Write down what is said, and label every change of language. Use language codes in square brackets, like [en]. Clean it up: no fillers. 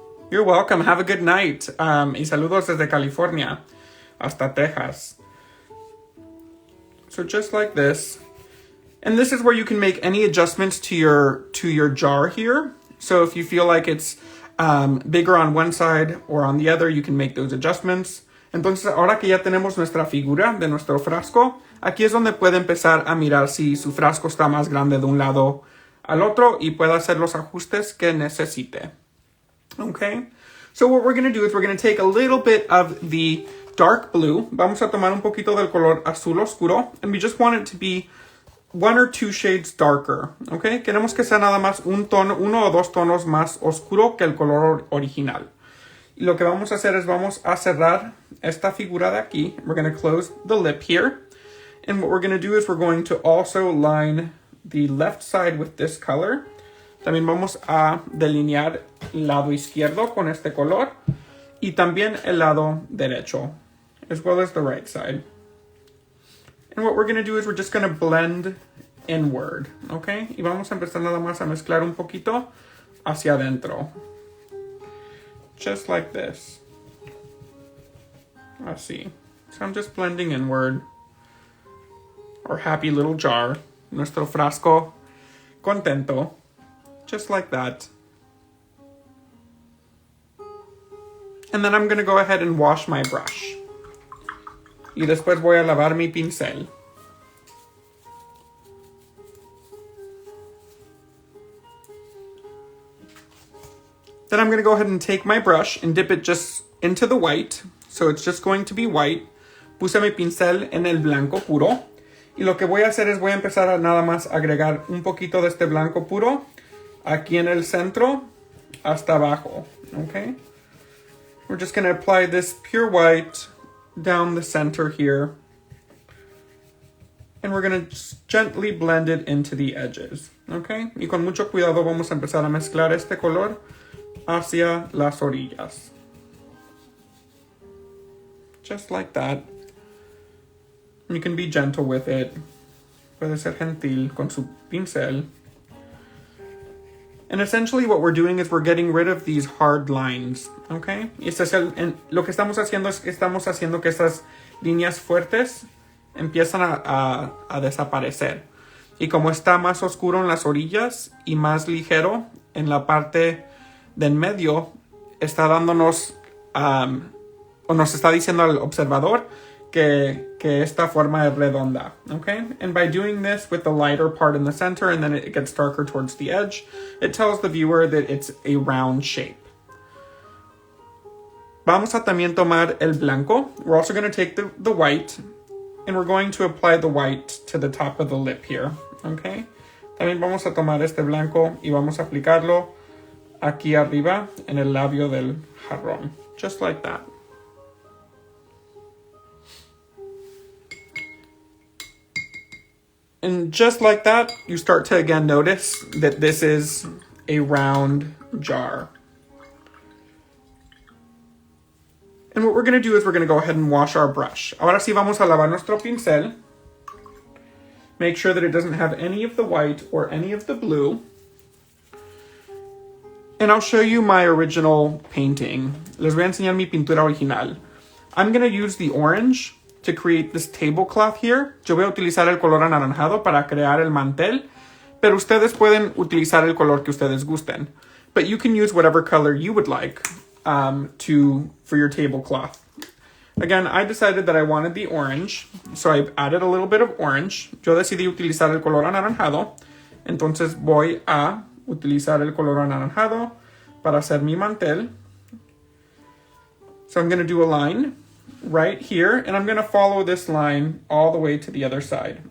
[en] You're welcome. Have a good night. [es] Y saludos desde California hasta Texas. [en] So just like this. And this is where you can make any adjustments to your jar here. So if you feel like it's bigger on one side or on the other, you can make those adjustments. [es] Entonces, ahora que ya tenemos nuestra figura de nuestro frasco, aquí es donde puede empezar a mirar si su frasco está más grande de un lado al otro y puede hacer los ajustes que necesite. [en] Okay, so what we're going to do is we're going to take a little bit of the dark blue. [es] Vamos a tomar un poquito del color azul oscuro, [en] and we just want it to be 1 or 2 shades darker. [es] Okay, queremos que sea nada más uno o dos tonos más oscuro que el color original. Y lo que vamos a hacer es vamos a cerrar esta figura de aquí. [en] We're going to close the lip here. And what we're going to do is we're going to also line the left side with this color. [es] También vamos a delinear el lado izquierdo con este color y también el lado derecho, [en] as well as the right side. And what we're going to do is we're just going to blend inward, okay? [es] Y vamos a empezar nada más a mezclar un poquito hacia adentro. [en] Just like this. [es] Así. [en] So I'm just blending inward. Our happy little jar. [es] Nuestro frasco contento. [en] Just like that. And then I'm going to go ahead and wash my brush. [es] Y después voy a lavar mi pincel. [en] Then I'm going to go ahead and take my brush and dip it just into the white. So it's just going to be white. [es] Puse mi pincel en el blanco puro. Y lo que voy a hacer es voy a empezar a nada más agregar un poquito de este blanco puro aquí en el centro hasta abajo, okay? [en] We're just going to apply this pure white down the center here. And we're going to just gently blend it into the edges, okay? [es] Y con mucho cuidado vamos a empezar a mezclar este color hacia las orillas. [en] Just like that. You can be gentle with it. [es] Puede ser gentil con su pincel. [en] And essentially what we're doing is we're getting rid of these hard lines, okay? [es] Y lo que estamos haciendo es que estamos haciendo que estas líneas fuertes empiezan a desaparecer. Y como está más oscuro en las orillas y más ligero en la parte de en medio, está dándonos, o nos está diciendo al observador que esta forma es redonda, okay? [en] And by doing this with the lighter part in the center and then it gets darker towards the edge, it tells the viewer that it's a round shape. [es] Vamos a también tomar el blanco. [en] We're also going to take the white and we're going to apply the white to the top of the lip here, okay? [es] También vamos a tomar este blanco y vamos a aplicarlo aquí arriba en el labio del jarrón, [en] just like that. And just like that, you start to again notice that this is a round jar. And what we're going to do is we're going to go ahead and wash our brush. [es] Ahora sí vamos a lavar nuestro pincel. [en] Make sure that it doesn't have any of the white or any of the blue. And I'll show you my original painting. [es] Les voy a enseñar mi pintura original. [en] I'm going to use the orange to create this tablecloth here. [es] Yo voy a utilizar el color anaranjado para crear el mantel, Pero ustedes pueden utilizar el color que ustedes gusten. [en] But you can use whatever color you would like for your tablecloth. Again, I decided that I wanted the orange, so I added a little bit of orange. [es] Yo decidí utilizar el color anaranjado, entonces voy a utilizar el color anaranjado para hacer mi mantel. [en] So I'm going to do a line right here, and I'm going to follow this line all the way to the other side.